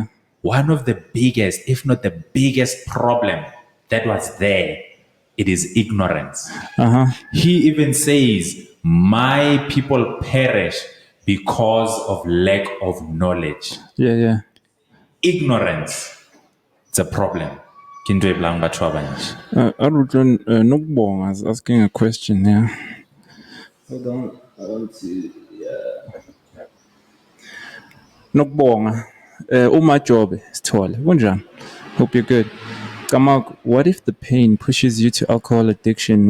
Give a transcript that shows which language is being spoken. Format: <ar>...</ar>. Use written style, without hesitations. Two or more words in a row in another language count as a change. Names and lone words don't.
<en>one of the biggest, if not the biggest problem that was there, it is ignorance. He even says, my people perish because of lack of knowledge. Yeah. Ignorance, it's a problem.</en> <nso>Kinto eblang batho ba bantši.</nso> <en>Arutron, Nokbong is asking a question. Yeah. Hold on. I want to. Nokbonga. Umajobe Sithole. Kunjani? Hope you're good. Kamak, what if the pain pushes you to alcohol addiction?</en>